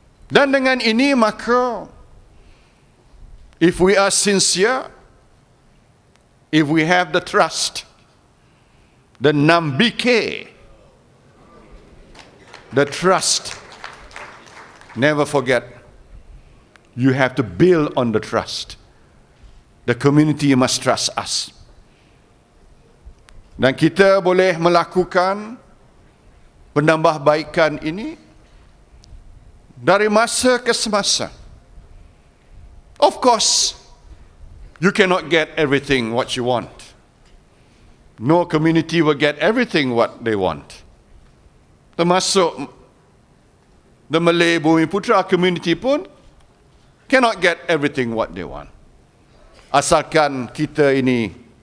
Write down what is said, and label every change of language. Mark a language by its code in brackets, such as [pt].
[ms] Dan dengan ini maka, [en] if we are sincere, if we have the trust, the nambike, the trust, never forget, you have to build on the trust. The community must trust us. [ms] Dan kita boleh melakukan penambahbaikan ini dari masa ke semasa. [en] Of course, you cannot get everything what you want. No community will get everything what they want. [ms] Termasuk [en] the Malay Bumiputra community [ms] pun [en] cannot get everything what they want. [ms] Asalkan kita ini